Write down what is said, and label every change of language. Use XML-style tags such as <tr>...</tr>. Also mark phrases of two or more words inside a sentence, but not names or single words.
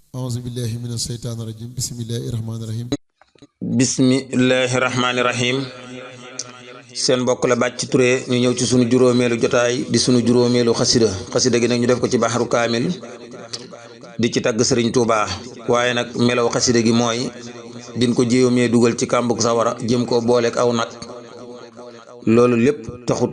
<ar>أعوذ بالله من الشيطان الرجيم بسم الله الرحمن الرحيم بسم الله الرحمن الرحيم</ar> <wo>seen mbokk la Bathie Touré ñu ñëw ci sunu juróomeelu jotaay di sunu juróomeelu xasida gi nag ñu def ko ci baxaru kaamil di ci tagg sëriñ Touba waaye nag melaw xasida gi mooy din ko jéemee dugal ci kàmbug sawara jëm koo booleeg aw nag loolu lépp taxut</wo>